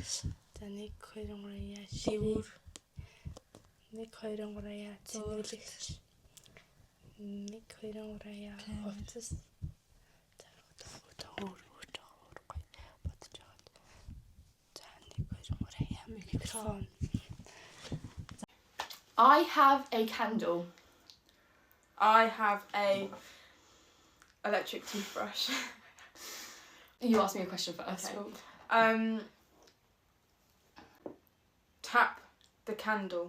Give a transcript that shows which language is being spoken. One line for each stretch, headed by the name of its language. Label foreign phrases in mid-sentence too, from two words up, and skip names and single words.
Mongolian: за 1 2 3 шивүр. 1 2 3 цэнгэлэгч. 1 2 3 офис. За өөр гой бодож байгаа. За 1 2 3 микрофон.
English: I have a candle. I have a electric toothbrush. You asked me a question first. Okay. Tap the candle.